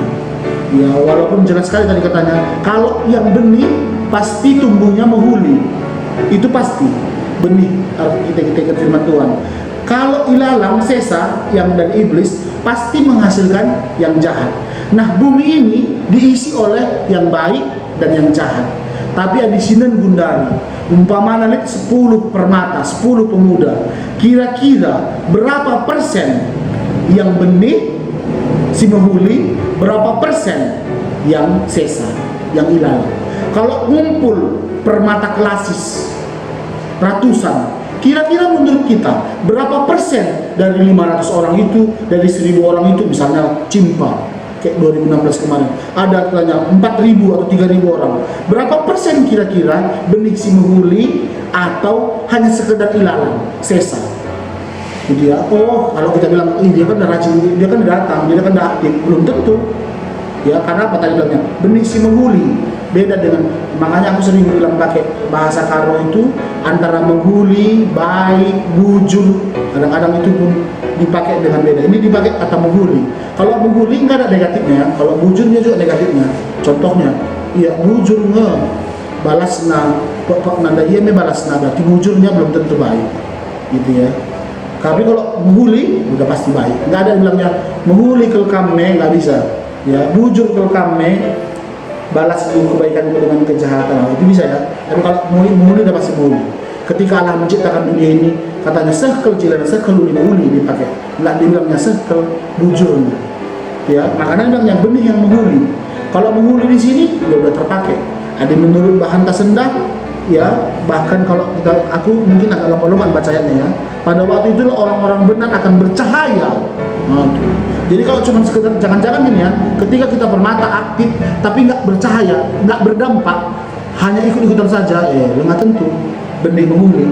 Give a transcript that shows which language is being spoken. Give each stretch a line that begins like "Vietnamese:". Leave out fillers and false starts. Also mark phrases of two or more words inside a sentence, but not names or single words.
Indonesian: Ya, walaupun jelas sekali tadi katanya, kalau yang benih pasti tumbuhnya menghuli. Itu pasti benih kita ikut firman Tuhan. Kalau ilalang sesa yang dari iblis pasti menghasilkan yang jahat. Nah, bumi ini diisi oleh yang baik dan yang jahat. Tapi ada
Batak Karo: sinen gundari,
Indonesian: umpamanya 10 permata, 10 pemuda. Kira-kira berapa persen yang benih
Batak Karo: si menghuli,
Indonesian: berapa persen yang sesa, yang ilalang. Kalau ngumpul permata klasis ratusan, kira-kira menurut kita berapa persen dari 500 orang itu, dari 1000 orang itu, misalnya Cimpa kayak 2016 kemarin ada tanya 4.000 atau 3.000 orang, berapa persen kira-kira benih
Batak Karo: si menghuli
Indonesian: atau hanya sekedar ilalang sesa? Dia, oh kalau kita bilang dia kan udah rajin, dia kan udah datang, dia kan udah aktif, belum tentu. Ya, karena apa tadi bilangnya, benih
Batak Karo: si menghuli
Indonesian: beda dengan, makanya aku sering bilang pakai bahasa Karo itu antara menghuli, baik, bujur, kadang-kadang itu pun dipakai dengan beda. Ini dipakai kata menghuli. Kalau menghuli nggak ada negatifnya, kalau bujurnya juga negatifnya.
Batak Karo: Contohnya, iya bujur nge balasna, pokok nanda iya me balasna,
Indonesian: berarti bujurnya belum tentu baik, gitu ya. Tapi kalau menghuli udah pasti baik. Nggak ada yang bilangnya
Batak Karo: menghuli kelkame,
Indonesian: nggak bisa. Ya,
Batak Karo: bujur kelkame,
Indonesian: balas dulu kebaikan dengan kejahatan, itu bisa ya. Tapi kalau menghuli udah pasti menghuli. Ketika Allah menciptakan dunia ini, katanya
Batak Karo: sekel jilan, sekel uli
Indonesian: dipakai. Nggak dibilangnya sekel bujurnya. Ya, makanya bilang yang benih yang menghuli. Kalau menghuli di sini udah terpakai. Ada menurut bahan tasendak, ya bahkan kalau aku mungkin agak lompat-lompat bacanya ya. Pada waktu itu orang-orang benar akan bercahaya. Jadi kalau cuma sekedar jangan-jangan gini ya, ketika kita bermata aktif tapi nggak bercahaya, nggak berdampak, hanya ikut-ikutan saja, nggak tentu benih menghuli.